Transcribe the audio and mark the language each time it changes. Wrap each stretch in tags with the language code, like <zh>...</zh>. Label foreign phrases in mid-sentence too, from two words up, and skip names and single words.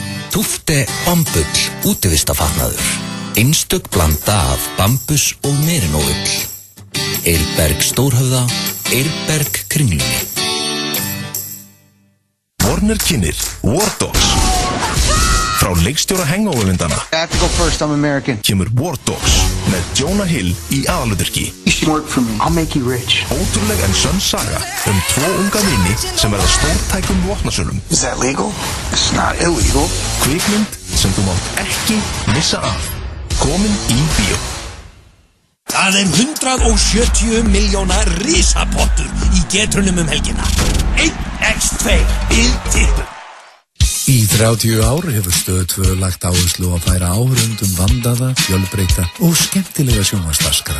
<is>Tufte Bambull útivistafatnaður. Einstök blanda af bambus og merinóull. Eirberg Stórhöfða, Eirberg Kringlunni. Warner kynir War Dogs. Frá leikstjóra Hangover-myndana</is> <en>I have to go first, I'm American.</en> <is>Kemur War Dogs með Jonah Hill í aðalhlutverki.</is> <en>You should work for me, I'll make you rich.</en> <is>Ótrúleg en sönn saga 2 unga vini sem verða stórtækum vopnasölum.</is> <en>Is that legal? It's not illegal.</en> <is>Kvikmynd sem þú mátt ekki missa af. Komin í bíó. Það er 170 milljóna risapottur í getrunum helgina. 1x2 tippum. Í 30 ár hefur Stöð 2 lagt áherslu að færa áhorfendum vandaða, fjölbreytta og skemmtilega sjónvarpsdagskrá.</is>